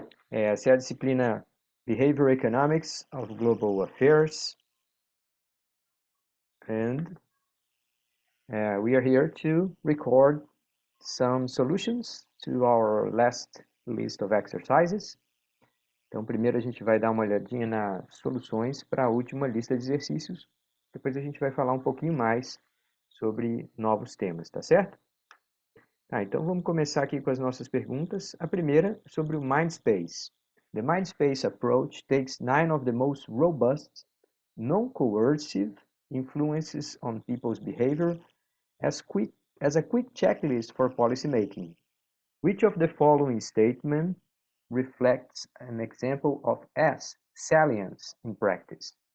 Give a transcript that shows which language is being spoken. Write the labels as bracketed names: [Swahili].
[Portuguese] Essa é a disciplina [English] Behavioral Economics of Global Affairs, and we are here to record some solutions to our last list of exercises. [Portuguese] Então, primeiro a gente vai dar uma olhadinha nas soluções para a última lista de exercícios. Depois a gente vai falar um pouquinho mais sobre novos temas, tá certo? Então vamos começar aqui com as nossas perguntas. A primeira sobre o Mindspace. [English] The Mindspace approach takes 9 of the most robust, non-coercive influences on people's behavior as a quick checklist for policymaking. Which of the following statement reflects an example of S, salience, in practice?